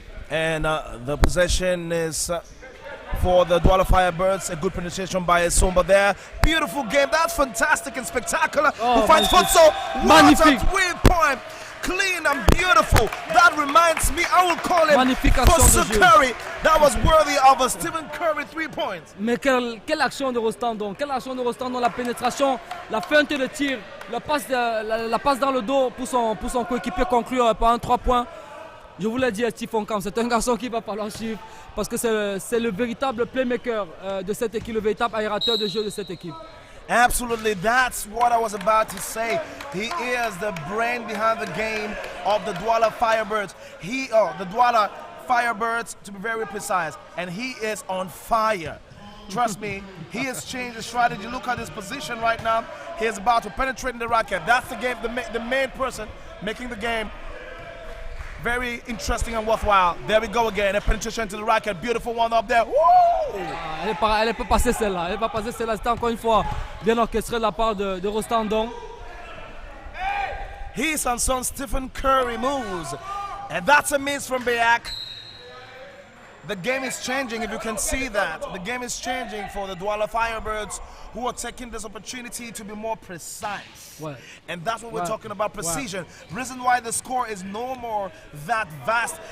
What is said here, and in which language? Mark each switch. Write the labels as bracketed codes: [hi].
[en] And the possession is for the Douala Firebirds. A good penetration by Sumba there. Beautiful game. That's fantastic and spectacular. Oh, Who finds Futso? [fr] Magnifique. [en] What a three-point. Clean and beautiful. That reminds me, I will call him Futso Curry. That was worthy of a Stephen Curry 3 points. [fr] Mais quelle action de Rostandon, quelle action de Rostandon, la pénétration, la feinte de tir, la passe dans le dos pour son coéquipier conclure par un 3 points. Je vous l'ai dit à Stephen Camp, c'est un garçon qui va falloir suivre parce que c'est le véritable playmaker de cette équipe, le véritable aérateur de jeu de cette équipe. [en] Absolutely, that's what I was about to say. He is the brain behind the game of the Douala Firebirds. The Douala Firebirds, to be very precise, and he is on fire. Trust me, he has changed his strategy. Look at his position right now. He is about to penetrate in the racket. That's the game, the main person making the game very interesting and worthwhile. There we go again, a penetration to the racket. Beautiful one up there. Woo! [fr] Elle peut passer celle-là. Elle peut passer celle-là. C'était encore une fois bien orchestré de la part de Rostandon. [en] He's on some Stephen Curry moves. And that's a miss from BEAC. The game is changing, if you can see that. The game is changing for the Douala Firebirds, who are taking this opportunity to be more precise. [fr] Ouais. [en] And that's what we're talking about, precision. Reason why the score is no more that vast.